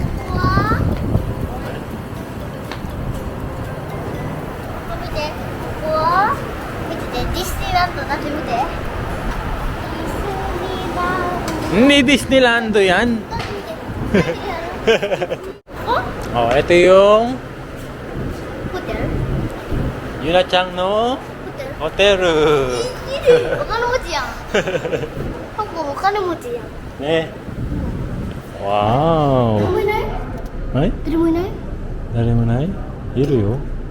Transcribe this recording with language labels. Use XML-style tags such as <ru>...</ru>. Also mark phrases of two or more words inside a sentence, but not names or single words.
<ja>ディズニーランド</ja> <tl>Hindi Disneyland yan. Oh, ito yung</tl> <ja>ホテル Yuna Chang no ホテル hotel. お金持ちやんパパお金持ちやん Ne. Wow. 誰もいないはい誰もいない誰もないいるよ</ja>